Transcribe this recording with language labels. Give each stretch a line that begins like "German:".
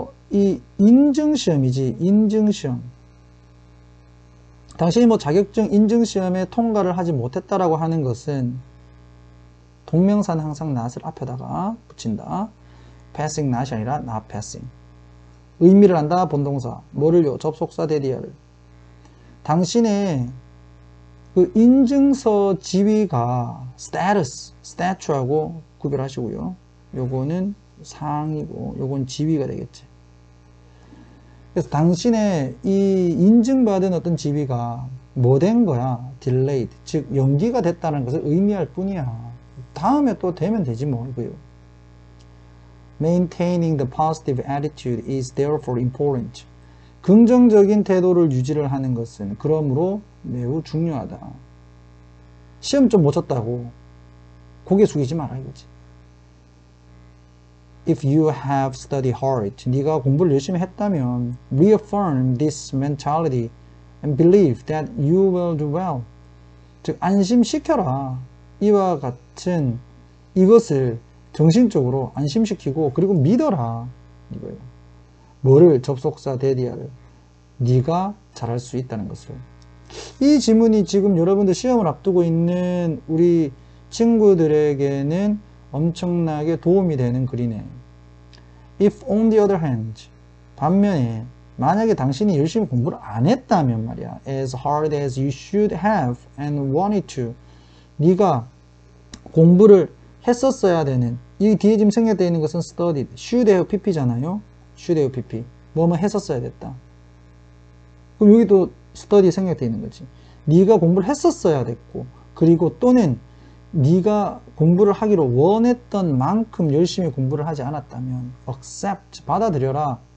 Korean: 이 인증시험이지. 인증시험. 당신이 뭐 자격증 인증시험에 통과를 하지 못했다라고 하는 것은 동명사는 항상 not을 앞에다가 붙인다. passing not이 아니라 not passing. 의미를 한다. 본동사. 뭐를요? 접속사 대디어를. 당신의 그 인증서 지위가 status, statue하고 구별하시고요. 요거는 상이고 요건 지위가 되겠지. 그래서 당신의 이 인증받은 어떤 지위가 뭐 된 거야?
English: delayed.
Korean: 즉 연기가 됐다는 것을 의미할 뿐이야. 다음에 또 되면 되지 뭐 이거요.
English: Maintaining the positive attitude is therefore important.
Korean: 긍정적인 태도를 유지를 하는 것은 그러므로 매우 중요하다. 시험 좀 못 쳤다고 고개 숙이지 마라 이거지.
English: If you have studied hard,
Korean: 네가 공부를 열심히 했다면
English: reaffirm this mentality and believe that you will do well.
Korean: 즉 안심시켜라. 이와 같은 이것을 정신적으로 안심시키고 그리고 믿어라. 이거예요. 뭐를? 접속사 대디아를. 네가 잘할 수 있다는 것을. 이 지문이 지금 여러분들 시험을 앞두고 있는 우리 친구들에게는 엄청나게 도움이 되는 글이네.
English: If on the other hand,
Korean: 반면에 만약에 당신이 열심히 공부를 안 했다면 말이야.
English: As hard as you should have and wanted to.
Korean: 네가 공부를 했었어야 되는, 이 뒤에 지금 생략되어 있는 것은 studied, should have pp잖아요. should have pp. 뭐뭐 했었어야 됐다. 그럼 여기도 study 생략되어 있는 거지. 네가 공부를 했었어야 됐고, 그리고 또는 네가 공부를 하기로 원했던 만큼 열심히 공부를 하지 않았다면 accept, 받아들여라.